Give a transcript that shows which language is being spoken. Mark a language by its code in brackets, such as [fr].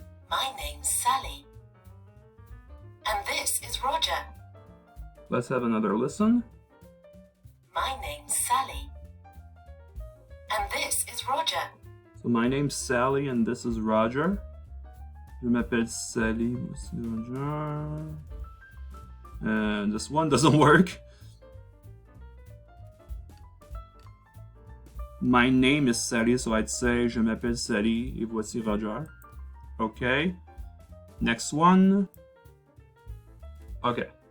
[en] My name's Sally. And this is Roger. Let's have another listen. My name's Sally. And this is Roger. So my name's Sally and this is Roger. [fr] Je m'appelle Sally, voici Roger. [en] And this one doesn't work. My name is Sally, so I'd say [fr] Je m'appelle Sally et voici Roger. [en] Okay. Next one. Okay.